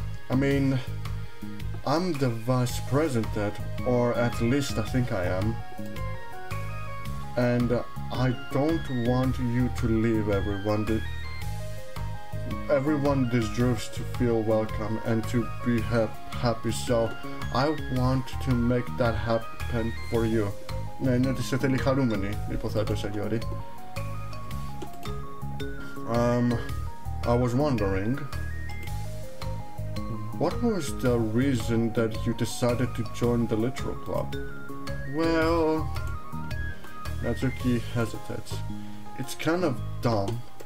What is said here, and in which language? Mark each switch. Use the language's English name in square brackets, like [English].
[English] I mean, I'm the vice president, or at least I think I am. And I don't want you to leave everyone. Everyone deserves to feel welcome and to be happy, so I want to make that happen for you. [Greek] Ναι, είναι ότι σε θέλει χαρούμενη, υποθέτω σε Γιώρη. [English] I was wondering, what was the reason that you decided to join the Literal Club? Well, Natsuki hesitates. It's kind of dumb.